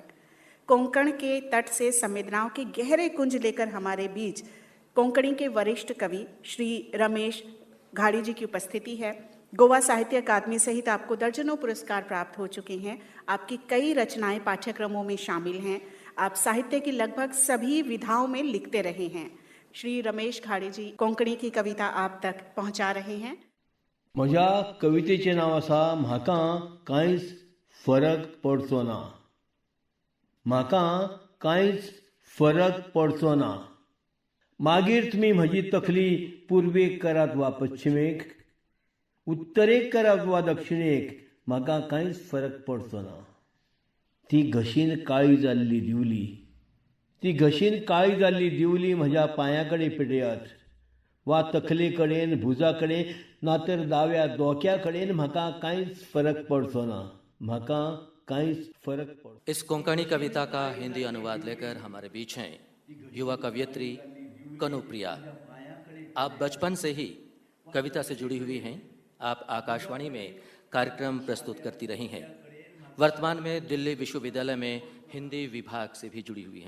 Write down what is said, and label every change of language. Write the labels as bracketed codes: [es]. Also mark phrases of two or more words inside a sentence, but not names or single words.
[hi] कोंकण के तट से संवेदनाओं के गहरे कुंज लेकर हमारे बीच कोंकणी के वरिष्ठ कवि श्री रमेश घाड़ी जी की उपस्थिति है। गोवा साहित्य अकादमी सहित आपको दर्जनों पुरस्कार प्राप्त हो चुके हैं। आपकी कई रचनाएं पाठ्यक्रमों में शामिल हैं। आप साहित्य की लगभग सभी विधाओं में लिखते रहे हैं। श्री रमेश घाड़ी जी कोंकणी की कविता आप तक पहुंचा रहे हैं। [kok] म्हज्या कवितेचें नांव आसा म्हाका कांयच फरक पडचो ना। म्हाका कांयच फरक पडचो ना। मागीर तुमी म्हजी तकली पुर्वेक करात वा पश्चिमेक, उत्तरेक करात वा दक्षिणेक, म्हाका कांयच फरक पडचो ना। ती घशीन काळी जाल्ली दिवली, ती घशीन काळी जाल्ली दिवली म्हज्या पांया कडेन पेटयात वा तकले कडेन, भुजा कडेन, ना तर दाव्या दोक्या कडेन, म्हाका कांयच फरक पडचो ना। म्हाका कांयच फरक पडचो। [hi] इस कोंकणी कविता का हिंदी अनुवाद लेकर हमारे बीच हैं युवा कवयित्री कनुप्रिया। आप बचपन से ही कविता से जुड़ी हुई हैं। आप आकाशवाणी में कार्यक्रम प्रस्तुत करती रही हैं। वर्तमान में दिल्ली विश्वविद्यालय में हिंदी विभाग से भी जुड़ी हुई हैं।